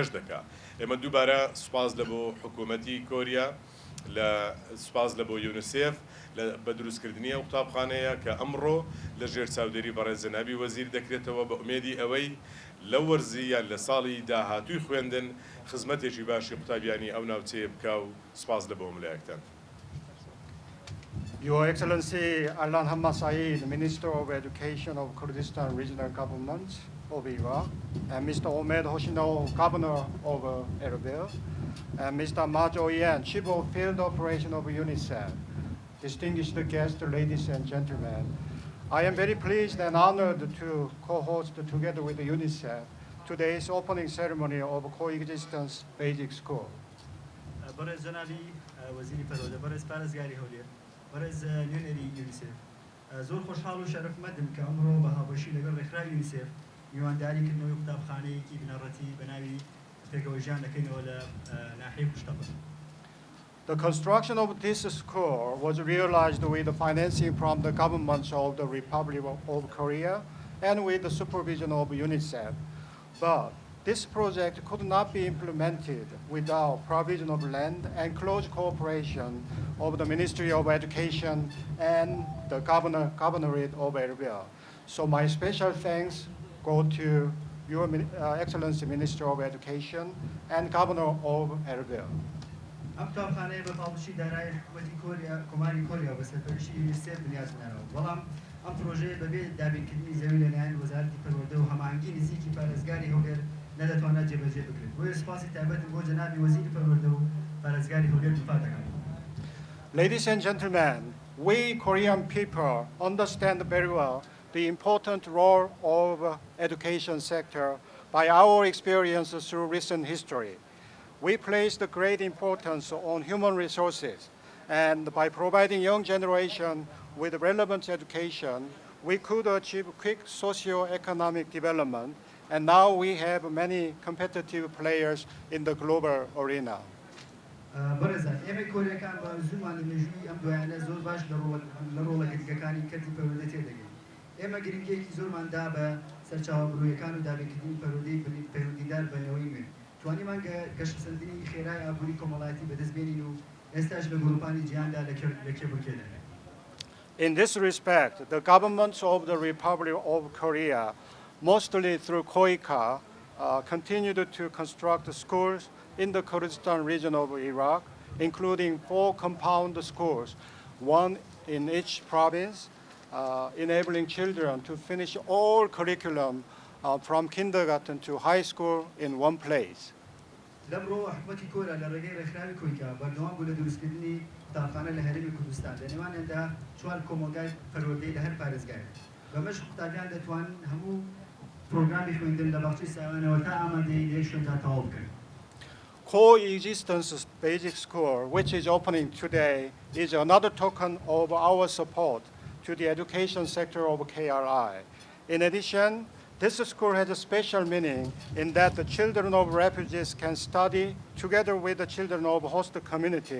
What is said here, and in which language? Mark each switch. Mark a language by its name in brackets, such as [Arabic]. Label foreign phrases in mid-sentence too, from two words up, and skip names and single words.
[Central Kurdish] ئێمە دووبارە سوپاس لە بۆ حکوومەتی کۆریا لە سوپاس لە بۆ یونیسف بە دروستکردنی ئەو قوتابخانەیە کە ئەمڕۆ لە ژێر چاودێری بەڕێز جەنابی وەزیر دەکرێتەوە بە ئومێدی ئەوەی لە وەرزی یان لە ساڵی داهاتووی خوێندن خزمەتێکی باشی قوتابیانی ئەو ناوچەیە بکا و سوپاس لە بۆ ملایەکتان. [English] Your Excellency Alan Hamad Saeed, Minister of Education of Kurdistan Regional Government of Iraq, and Mr. Ahmed Hoshino, Governor of Erbil, and Mr. Majo Yan, Chief of Field Operation of UNICEF, distinguished guests, ladies and gentlemen. I am very pleased and honored to co-host together with UNICEF today's opening ceremony of Coexistence Basic School. [Central Kurdish] برز جنابی وزیری پەرۆدە بەرز پارێزگاری هەولێر بەرز نوێنەری یونیسف زۆر خۆشحاڵ و شەرەفمەندم کە ئەمڕۆ بە هاوبەشی لەگەڵ ڕێکخراوی یونیسف میوانداریکردنەوەی قوتابخانەیەکی بنەڕەتی بەناوی پێکەوەژیان دەکەینەوە لە ناحیەی قوشتەپە. [English] The construction of this school was realized with the financing from the government of the Republic of Korea and with the supervision of UNICEF. But this project could not be implemented without provision of land and close cooperation of the Ministry of Education and the Governorate of Erbil. So my special thanks go to Your Excellency Minister of Education and Governor of Erbil. [Central Kurdish] ئەم قوتابخانەیە بە پاڵپشی دارایی حکوومەتی کۆماری کۆریا بە سەرپەرشتی یونیسف بنیازنراوە بەڵام ئەم پرۆژەیە بەبێ دابینکردنی زەوی لەلایەن وەزارەتی پەروەردە و هەماهەنگی نزیکی پارێزگاری هەولێر نەدەتوانێت جێبەجێ بکرێت بۆیە سوپاسی تایبەتم بۆ جەنابی وەزیری پەروەردە و پارێزگاری هەولێر دفاع دەکەم. [English] Ladies and gentlemen, we Korean people understand very well the important role of education sector by our experiences through recent history. We place the great importance on human resources, and by providing young generation with relevant education, we could achieve quick socio-economic development, and now we have many competitive players in the global arena. [Central Kurdish] بەرەزان ئێمە کۆریەکان بە زوومان لە مێژووی ئەم دوایانە زۆر باش لە ڕۆڵە گرنگەکانی کەرتی پەروەردە تێدەگەین. ئێمە گرنگیەکی زۆرماندا بە سەرچاوەبڕوویەکان و دابینکردنی پەروەردەی پەیوەندیدار بە نەوەی نوێ. توانیمان گەشتسەردنی خێرای ئابووری کۆمەڵایەتی بەدەستبێنین و ئێستاش لە گروپانی جیهاندا لە کێبڕکێدەنێ. [English] In this respect, the governments of the Republic of Korea, mostly through KOICA, continued to construct schools in the Kurdistan region of Iraq, including 4 compound schools, one in each province, enabling children to finish all curriculum from kindergarten to high school in one place. [Central Kurdish] لەمڕۆ حکوومەتی کۆرا لە ڕێگەی ڕێکخراوی کۆیکا بەردەوام بوو لە دروستکردنی قوتابخانە لە هەرێمی کوردستان لە نێوانیاندا 4 کۆمەلگای پەروەردەی لە هەر پارێزگای بەمەش قوتابیان دەتوانن هەموو پرۆگرامی خوێندن لە باخچەی ساوانەوە تا ئامادەی لە شوێن تا تەواو بکەن. [English] Coexistence Basic School, which is opening today, is another token of our support to the education sector of KRI. In addition, this school has a special meaning in that the children of refugees can study together with the children of host community.